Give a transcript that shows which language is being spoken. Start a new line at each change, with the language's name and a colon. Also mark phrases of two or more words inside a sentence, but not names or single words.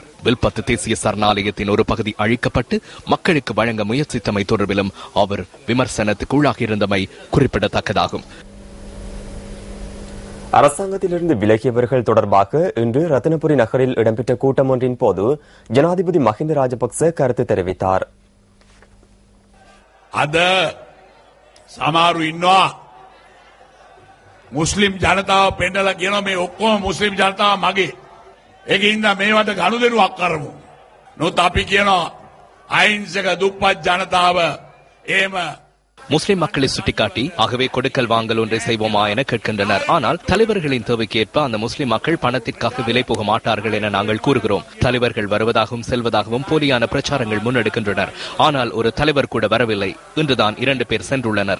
Tamil: வில்பத்து தேசிய சரணாலயத்தின் ஒரு பகுதி அழிக்கப்பட்டு மக்களுக்கு வழங்க முயற்சித்தமை தொடர்பிலும் அவர் விமர்சனத்துக்கு உள்ளாகியிருந்தமை குறிப்பிடத்தக்கதாகும். அரசாங்கத்திலிருந்து விலகியவர்கள் தொடர்பாக இன்று ரத்தினபுரி நகரில் இடம்பெற்ற கூட்டம் ஒன்றின் போது ஜனாதிபதி மஹிந்த ராஜபக்ச கருத்து தெரிவித்தார்.
Sinhala: අද සමහරු ඉන්නවා මුස්ලිම් ජනතාව පෙන්නලා කියනවා මේ ඔක්කොම මුස්ලිම් ජනතාව මගේ. ඒකින්ද මේවට ගනුදෙනුවක් කරමු. නමුත් අපි කියනවා අහිංසක දුප්පත් ජනතාව එහෙම
Tamil: முஸ்லிம் மக்களை சுட்டிக்காட்டி ஆகவே கொடுக்கல் வாங்கல் ஒன்றை செய்வோமா என கேட்கின்றனர். ஆனால் தலைவர்களின் தேவைக்கேற்ப அந்த முஸ்லிம் மக்கள் பணத்திற்காக விலை போக மாட்டார்கள் என நாங்கள் கூறுகிறோம். தலைவர்கள் வருவதாகவும் செல்வதாகவும் போலியான பிரச்சாரங்கள் முன்னெடுக்கின்றனர். ஆனால் ஒரு தலைவர் கூட வரவில்லை. இன்றுதான் 2 பேர் சென்றுள்ளனர்.